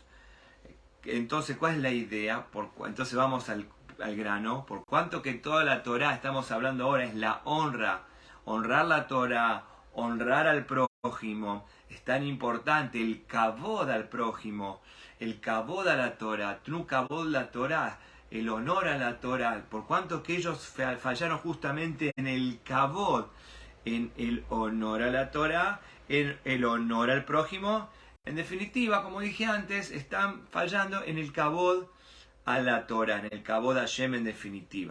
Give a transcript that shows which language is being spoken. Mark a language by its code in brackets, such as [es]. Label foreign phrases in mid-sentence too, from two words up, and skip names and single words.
[es] Entonces, ¿cuál es la idea? Entonces vamos al grano. Por cuanto que toda la Torah, estamos hablando ahora, es la honra. Honrar la Torah, honrar al prójimo. Es tan importante el kavod al prójimo, el kavod a la Torah, [he] tnu kavod la Torah, [es] el honor a la Torah. Por cuanto que ellos fallaron justamente en el kavod, en el honor a la Torah, en el honor al prójimo. En definitiva, como dije antes, están fallando en el kavod a la Torah, en el kavod a Hashem en definitiva.